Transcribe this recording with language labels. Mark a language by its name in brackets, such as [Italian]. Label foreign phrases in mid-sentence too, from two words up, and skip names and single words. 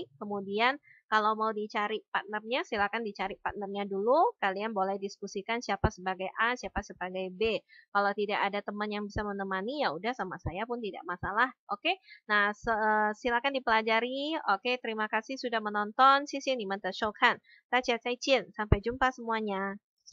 [Indonesian] Kemudian kalau mau dicari partnernya, silakan dicari partnernya dulu. Kalian boleh diskusikan siapa sebagai A, siapa sebagai B. Kalau tidak ada teman yang bisa menemani, ya udah sama saya pun tidak masalah. Oke. Nah, silakan dipelajari. Oke, terima kasih sudah menonton. [Chinese] 谢谢你们的收看。大家再见， [Indonesian] sampai jumpa semuanya.